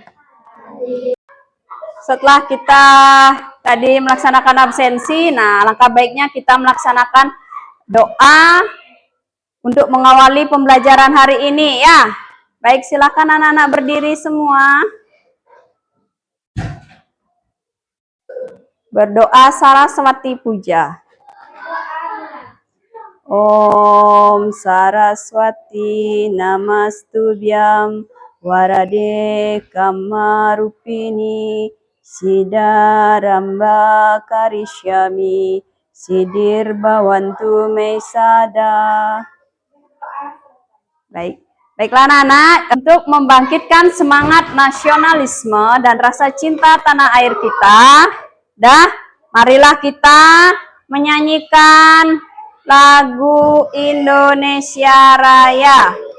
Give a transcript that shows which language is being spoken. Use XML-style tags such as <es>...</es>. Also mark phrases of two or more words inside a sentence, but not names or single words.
<id>Setelah kita tadi melaksanakan absensi, nah langkah baiknya kita melaksanakan doa untuk mengawali pembelajaran hari ini ya. Baik, silakan anak-anak berdiri semua. Berdoa Saraswati Puja.</id> <sa>Om Saraswati Namastubhyam Warade Kamarupini Siddharamba Karishyami Sidir Bhavantu Mesada.</sa> <id>Baiklah anak-anak, untuk membangkitkan semangat nasionalisme dan rasa cinta tanah air kita, marilah kita menyanyikan lagu Indonesia Raya.</id>